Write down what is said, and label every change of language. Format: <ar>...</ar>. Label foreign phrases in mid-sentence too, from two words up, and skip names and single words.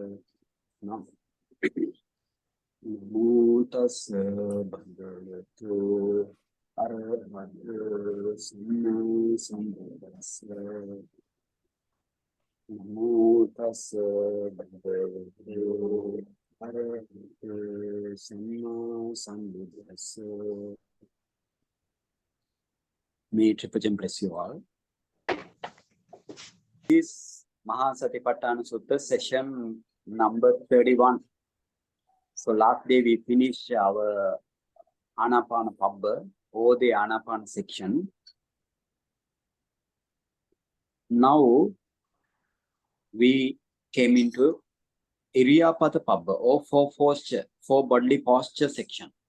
<pi>Namo tassa bhagavato arahato samma sambuddhassa. Namo tassa bhagavato arahato samma sambuddhassa.</pi> <en>May Tripajan bless you all. This Mahasatipatthana Sutta session number 31. So last day we finished our Ānāpāna Pabba or the Ānāpāna section. Now we came into Iriyāpatha Pabba or four bodily posture section.</en>